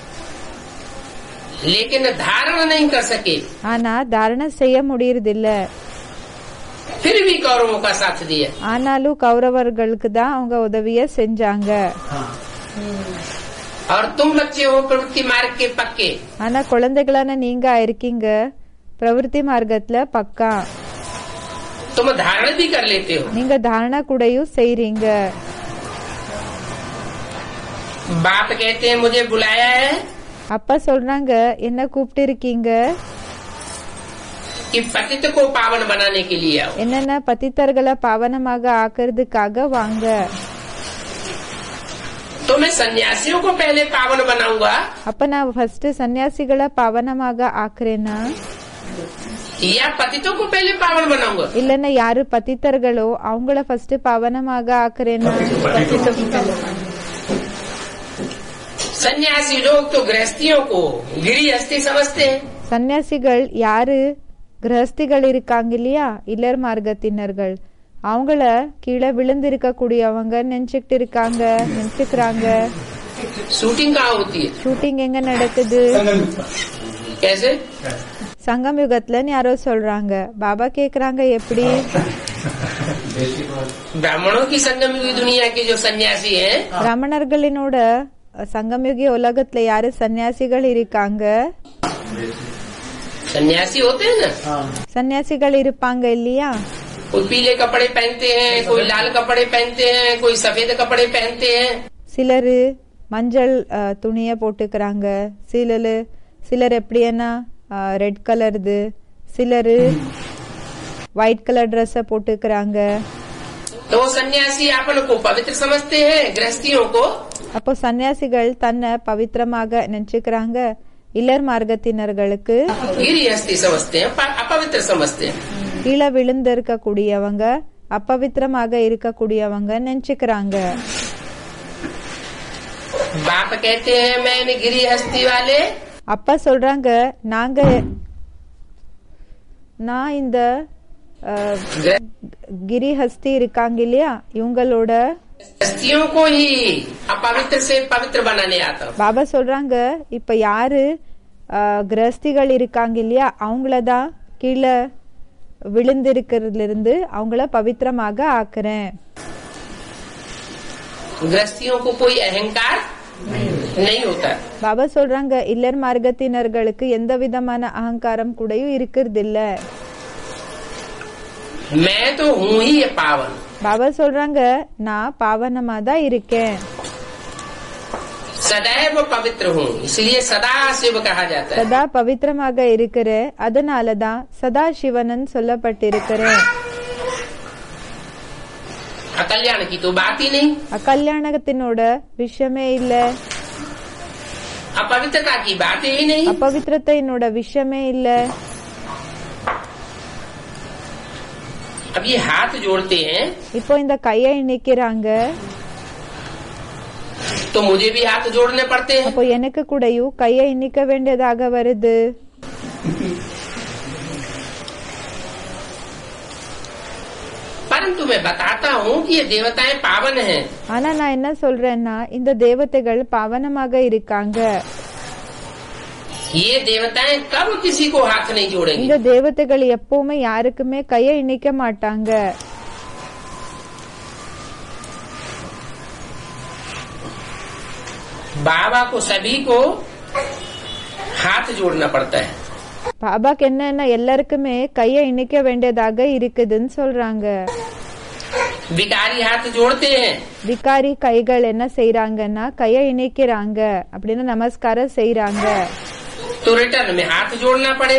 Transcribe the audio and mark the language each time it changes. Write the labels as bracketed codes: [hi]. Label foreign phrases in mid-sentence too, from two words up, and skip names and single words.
[hi] लेकिन धारण नहीं कर सके, [ta] ஆனா தாரணை செய்ய முடியறதில்ல. [hi] फिर भी कौरवों का साथ दिया। [ta] ஆனாலும் கௌரவர்களுக்கு தான் அவங்க உதவிய செஞ்சாங்க. [hi] और तुम बच्चे हो प्रवृत्ति मार्ग के पक्के। [ta] ஆனா குழந்தைகளான நீங்க இருக்கீங்க பிரவೃತ್ತಿ மார்க்கத்துல பக்கா. [hi] तुम धारण भी कर लेते हो। [ta] நீங்க தாரணா கூடயும் செய்றீங்க. [hi] बाप कहते हैं मुझे बुलाया है [ta] அப்பா சொல்றாங்க என்ன கூப்பிட்டு இருக்கீங்க, [hi] कि पतित को पावन बनाने के लिए आओ। [ta] என்னென்ன பतितர்களை பாவனமாக ஆக்குறதுக்காக வாங்க. [hi] तो मैं सन्यासियों को पहले पावन बनाऊंगा [ta] அப்ப நான் ஃபர்ஸ்ட் சன்னியாசிகளை பாவனமாக ஆக்குறேன்னா [hi] या पतितों को पहले पावन बनाऊंगा? [ta] இல்லன்னா யாரு பतितர்களோ அவங்கள ஃபர்ஸ்ட் பாவனமாக ஆக்குறேன்னா [hi] सन्यासी लोग तो गृहस्थियों को गिरिहस्थी समझते हैं। [ta] சன்னியாசிகள் யாரு கிரகஸ்திகள் இருக்காங்க இல்லையா இல்லர் மார்க்கத்தினர்கள் அவங்கள கீழே விழுந்திருக்க கூடியவங்க நினைச்சுக்கிறாங்க. [hi] शूटिंग कहाँ होती है? [ta] ஷூட்டிங் எங்க நடக்குது? [hi] कैसे? [ta] சங்கம் யுகத்துலன்னு யாரோ சொல்றாங்க. பாபா கேக்குறாங்க எப்படி? [hi] ब्राह्मणों की संगम युगी दुनिया के जो सन्यासी हैं, [ta] பிராமணர்களினோட சங்கம்யுகி உலகத்துல யாரு சன்னியாசிகள் இருக்காங்க? [hi] सन्यासी होते हैं ना, [ta] சன்னியாசிகள் இருப்பாங்க இல்லையா? [hi] कोई पीले कपड़े पहनते हैं, कोई लाल कपड़े पहनते हैं, कोई सफेद कपड़े पहनते हैं। [ta] சிலரு மஞ்சள் துணிய போட்டுக்கிறாங்க, சிலர் எப்படின்னா [en] red colour, [ta] சிலரு [en] white colour dress [ta] போட்டுக்கிறாங்க. [hi] तो वो सन्यासी अपन को पवित्र समझते हैं, गृहस्थियों को [ta] அப்போ சன்னியாசிகள் தன்னை பவித்திரமாக நினைச்சுக்கிறாங்க, இல்லர் மார்க்கத்தினர்களுக்கு [hi] गिरिहस्थी समझते हैं, अपवित्र समझते हैं। [ta] கீழே விழுந்திருக்க கூடியவங்க அப்பவித்திரமாக இருக்கக்கூடியவங்க நினைச்சுக்கிறாங்க. [hi] बाप कहते हैं मैंने गिरिहस्थी वाले [ta] அப்பா சொல்றாங்க நான் இந்த கிரிஹஸ்தி இருக்காங்க இல்லையா இவங்களோட [hi] गृहस्थियों को ही अपवित्र से पवित्र बनाने आता हूँ। [ta] பாபா சொல்றாங்க இப்ப யாரு கிரகஸ்திகள் இருக்காங்க இல்லையா அவங்களதான் கீழே விழுந்திருக்கிறதுல இருந்து அவங்கள பவித்திரமாக ஆக்குறேன். [hi] गृहस्थियों को कोई अहंकार नहीं होता। [ta] பாபா சொல்றாங்க இல்லர் மார்க்கத்தினர்களுக்கு எந்த விதமான அகங்காரம் கூடயும் இருக்கிறது இல்ல. [hi] मैं तो हूँ ही ये पावन। [ta] பாபா சொல்றாங்க நான் பாவனமா தான் இருக்கேன், [hi] सदैव पवित्र हूँ, इसलिए सदा शिव कहा जाता है। [ta] சதா பவித்திரமாக இருக்கிறேன், அதனாலதான் சதா சிவனன் சொல்லப்பட்டிருக்கிறேன். [hi] अकल्याण की तो बात ही नहीं, [ta] அக்கல்யாணத்தினோட விஷயமே இல்ல, [hi] अपवित्रता की बात ही नहीं। [ta] अपवित्रத்தைனோட விஷயமே இல்ல. [hi] अब ये हाथ जोड़ते हैं [ta] இப்போ இந்த கையை இணைக்கிறாங்க, [hi] तो मुझे भी हाथ जोड़ने पड़ते हैं। [ta] அப்போ எனக்கு கூடயும் கையை இணைக்க வேண்டியதாக வருது. [hi] परंतु मैं बताता हूँ कि ये देवताएं पावन हैं। [ta] ஆனா நான் என்ன சொல்றேன்னா இந்த தேவதைகள் பாவனமாக இருக்காங்க. [hi] ये देवताएं कब किसी को हाथ नहीं जोड़ेंगे। [ta] இந்த தேவதைகள் எப்பவுமே யாருக்குமே கையை இணைக்க மாட்டாங்க. [hi] बाबा को सभी को हाथ जोड़ना पड़ता है। [ta] பாபாக்கு என்னன்னா எல்லாருக்குமே கையை இணைக்க வேண்டியதாக இருக்குதுன்னு சொல்றாங்க. [hi] विकारी हाथ जोड़ते हैं, [ta] விகாரி கைகள் என்ன செய்யறாங்கன்னா கையை இணைக்கிறாங்க, அப்படின்னு நமஸ்காரம் செய்யறாங்க. [hi] तो रिटर्न में हाथ जोड़ना पड़े।